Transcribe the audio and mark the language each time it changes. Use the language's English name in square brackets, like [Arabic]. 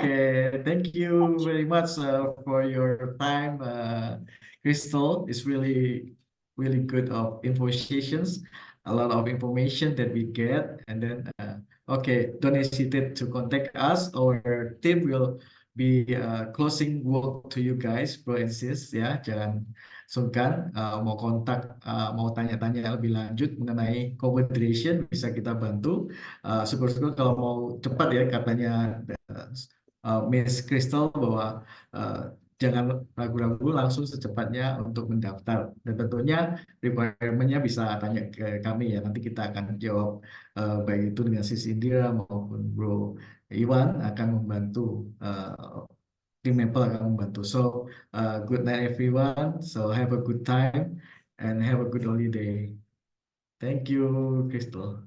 [English] Okay, thank you very much for your time, Crystal. It's really good of informations, a lot of information that we get, and then okay, don't hesitate to contact us. Our team will be closing work to you guys, bro and sis, ya. [Indonesian] Jangan sungkan mau kontak, mau tanya-tanya lebih lanjut mengenai Confederation bisa kita bantu. Syukur-syukur kalau mau cepat ya katanya Miss Crystal bahwa jangan ragu-ragu langsung secepatnya untuk mendaftar dan tentunya requirement-nya bisa tanya ke kami ya, nanti kita akan jawab baik itu dengan Sis Indira maupun Bro Iwan akan membantu, tim Maple akan membantu. [English] So good night everyone, so have a good time and have a good holiday. Thank you Crystal.